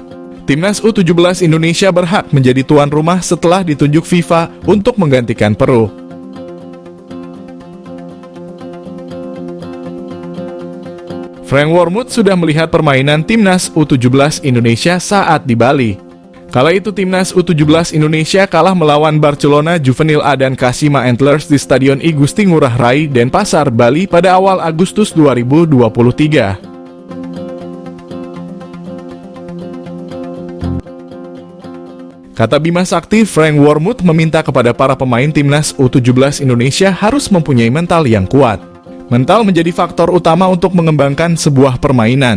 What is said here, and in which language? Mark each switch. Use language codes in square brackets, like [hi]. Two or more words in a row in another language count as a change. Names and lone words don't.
[id] Timnas U17 Indonesia berhak menjadi tuan rumah setelah ditunjuk FIFA untuk menggantikan Peru. Frank Wormuth sudah melihat permainan Timnas U17 Indonesia saat di Bali. Kala itu Timnas U17 Indonesia kalah melawan Barcelona Juvenil A dan Kashima Antlers di Stadion I Gusti Ngurah Rai, Denpasar, Bali pada awal Agustus 2023. Kata Bima Sakti, Frank Wormuth meminta kepada para pemain Timnas U17 Indonesia harus mempunyai mental yang kuat. Mental menjadi faktor utama untuk mengembangkan sebuah permainan.